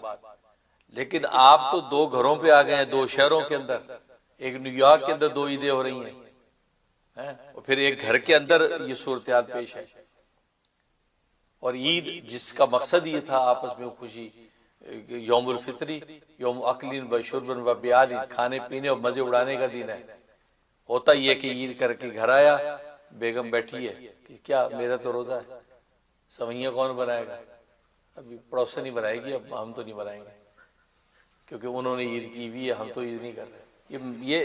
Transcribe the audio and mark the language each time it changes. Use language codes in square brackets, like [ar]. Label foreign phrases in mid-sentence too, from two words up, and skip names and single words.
[ur] لیکن آپ تو دو گھروں پہ آ گئے ہیں، دو شہروں کے اندر، ایک نیو یارک کے اندر دو عیدیں ہو رہی ہیں، اور پھر ایک گھر کے اندر یہ صورتحال پیش ہے۔ اور عید جس کا مقصد یہ تھا آپس میں خوشی، [ar] یوم الفطری، یوم اکل و شرب و بیال، [ur] کھانے پینے اور مزے اڑانے کا دن ہے۔ ہوتا یہ کہ عید کر کے گھر آیا، بیگم بیٹھی ہے کہ کیا میرا تو روزہ ہے، سوئیاں کون بنائے گا؟ ابھی پڑوسن نہیں بنائے گی، اب ہم تو نہیں بنائیں گے کیونکہ انہوں نے عید کی ہوئی ہے، ہم تو عید نہیں کر رہے۔